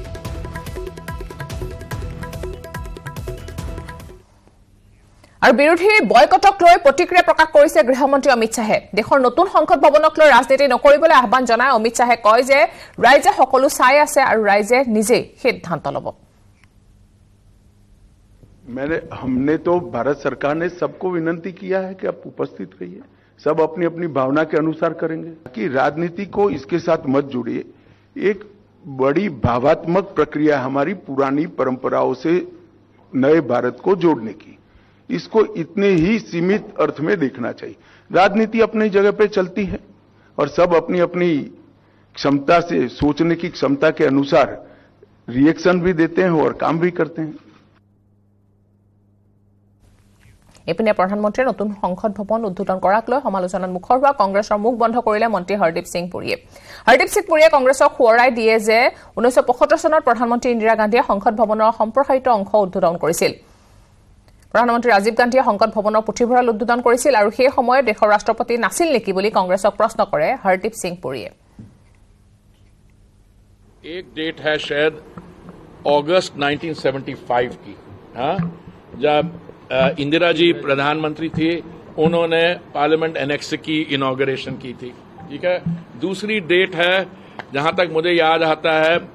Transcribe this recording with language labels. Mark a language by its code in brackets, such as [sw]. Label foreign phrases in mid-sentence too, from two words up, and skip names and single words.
[as] আৰু বিৰোধীৰ বয়কটক লৈ প্ৰতিক্ৰিয়া প্ৰকাশ কৰিছে গৃহমন্ত্ৰী অমিত শাহে দেশৰ নতুন সংসদ ভৱনক লৈ ৰাজনীতি নকৰিবলৈ আহ্বান জনাই অমিত শাহে কয় যে ৰাইজে সকলো চাই আছে আৰু ৰাইজে নিজে সিদ্ধান্ত ল'ব [hi] हमने तो भारत सरकार ने सबको विनती किया है कि आप उपस्थित रहिए सब अपनी अपनी भावना के अनुसार करेंगे कि राजनीति को इसके साथ मत जोड़िए एक बड़ी भावात्मक प्रक्रिया हमारी पुरानी परंपराओं से नए भारत को जोड़ने की इसको इतने ही सीमित अर्थ में देखना चाहिए राजनीति अपनी जगह पे चलती है और सब अपनी अपनी क्षमता से सोचने की क्षमता के अनुसार रिएक्शन भी देते हैं और काम भी करते हैं [as] ইপিনে প্ৰধানমন্ত্ৰীয়ে নতুন সংসদ ভৱন উদ্বোধন কৰাক লৈ সমালোচনাত মুখৰ হোৱা কংগ্ৰেছৰ মুখ বন্ধ কৰিলে মন্ত্ৰী হৰদীপ সিং পুৰীয়ে কংগ্ৰেছক সোঁৱৰাই দিয়ে যে 1975 চনত প্ৰধানমন্ত্ৰী ইন্দিৰা গান্ধীয়ে সংসদ ভৱনৰ সম্প্ৰসাৰিত অংশ উদ্বোধন কৰিছিল প্ৰধানমন্ত্ৰী ৰাজীৱ গান্ধীয়ে সংসদ ভৱনৰ পুথিভঁৰাল উদ্বোধন কৰিছিল আৰু সেই সময়ত দেশৰ ৰাষ্ট্ৰপতি নাছিল নেকি বুলি কংগ্ৰেছক প্ৰশ্ন কৰে হৰদীপ সিং পুৰীয়ে [hi] एक डेट है शायद अगस्त 1975 की जब इंदिरा जी प्रधानमंत्री थी उन्होंने [en] Parliament Annexe [hi] की इनॉग्रेशन की थी ठीक है दूसरी डेट है जहां तक मुझे याद आता है